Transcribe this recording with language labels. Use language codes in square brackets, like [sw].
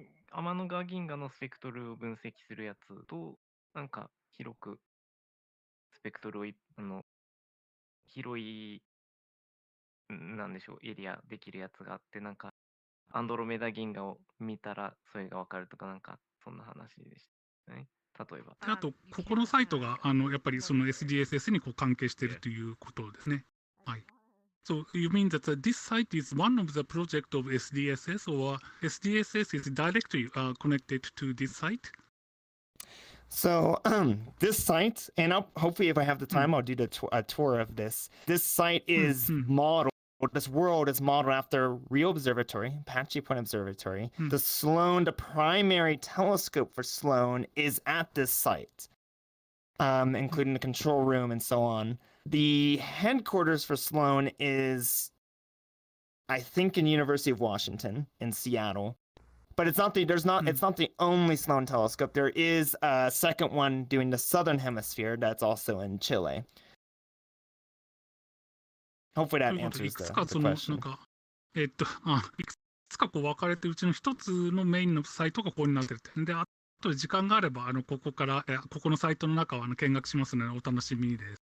[ja] 天の川銀河のスペクトルを分析するやつと、なんか広くスペクトルを広いなんでしょうエリアできるやつがあって、なんかアンドロメダ銀河を見たらそれがわかるとか、なんかそんな話でしたね。例えば。あとここのサイトがやっぱりその SDSS に関係しているということですね。はい。 [en] So you mean that this site is one of the project of SDSS, or SDSS is directly connected to this site? So this site, and hopefully if I have the time, I'll do a tour of this. This site is modeled, this world is modeled after real observatory, Apache Point Observatory. The Sloan, the primary telescope for Sloan is at this site, including the control room and so on. The headquarters for Sloan is, I think, in University of Washington in Seattle. But it's not the only Sloan telescope. There is a second one doing the southern hemisphere that's also in Chile. Hopefully that answers the question. [ja] いくつか分かれてるうちの一つのメインのサイトがここになってるって。で、あと時間があればここのサイトの中は見学しますのでお楽しみです。